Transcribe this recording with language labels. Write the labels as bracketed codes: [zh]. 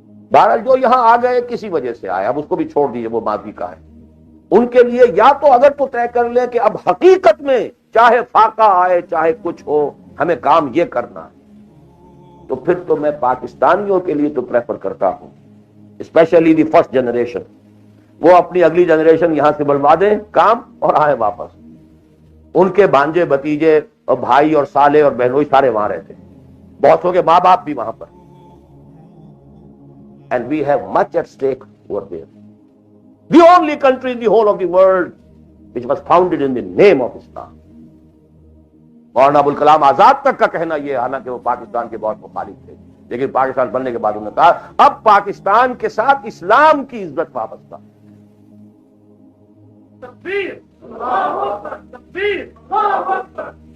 [ur] بہرحال جو یہاں آ گئے کسی وجہ سے آئے، اب اس کو بھی چھوڑ دیجئے، وہ ماضی کا ہے۔ ان کے لیے یا تو اگر تو طے کر لیں کہ اب حقیقت میں چاہے فاقہ آئے چاہے کچھ ہو ہمیں کام یہ کرنا ہے، تو پھر تو میں پاکستانیوں کے لیے تو پریفر کرتا ہوں، [en] especially the first generation, [ur] وہ اپنی اگلی جنریشن یہاں سے بلوا دیں کام اور آئیں واپس۔ ان کے بھانجے بھتیجے اور بھائی اور سالے اور بہنوئی سارے وہاں رہتے ہیں، بہت کے ماں باپ بھی وہاں پر، [en] and we have much at stake over there. The only country in the whole of the world which was founded in the name of Islam. [ur] Maulana Abul Kalam Azad تک کا کہنا یہ، حالانکہ وہ پاکستان کے بہت مخالف تھے، لیکن پاکستان بننے کے بعد انہوں نے کہا اب پاکستان کے ساتھ اسلام کی عزت وابستہ۔ تکبیر، اللہ اکبر، تکبیر، اللہ اکبر۔